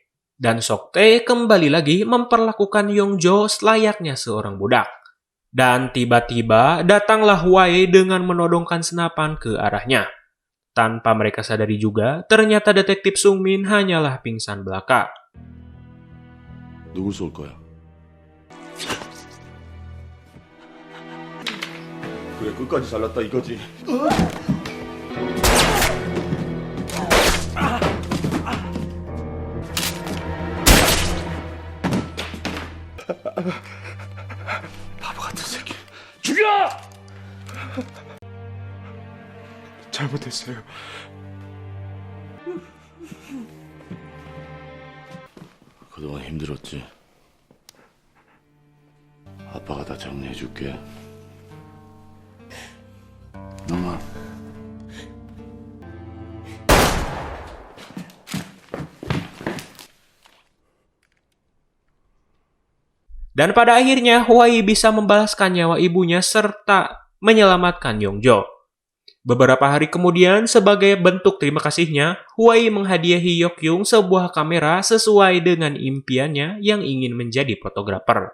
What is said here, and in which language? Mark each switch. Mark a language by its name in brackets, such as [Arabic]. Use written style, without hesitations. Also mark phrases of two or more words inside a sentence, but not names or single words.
[Indonesian] Dan Sok Tae kembali lagi memperlakukan Yong Jo selayaknya seorang budak. Dan tiba-tiba datanglah Huai dengan menodongkan senapan ke arahnya. Tanpa mereka sadari juga, ternyata Detektif Sung Min hanyalah pingsan belaka. [Korean] 누굴 쏠 거야? 그래 끝까지 잘났다 이거지. 바보 같은 새끼. 죽여! 잘못했어요. 그동안 힘들었지. 아빠가 다 정리해줄게. 영아. [Indonesian] Dan pada akhirnya, Huai bisa membalaskan nyawa ibunya serta menyelamatkan Yong Jo. Beberapa hari kemudian, sebagai bentuk terima kasihnya, Huai menghadiahi Yok Yung sebuah kamera sesuai dengan impiannya yang ingin menjadi fotografer.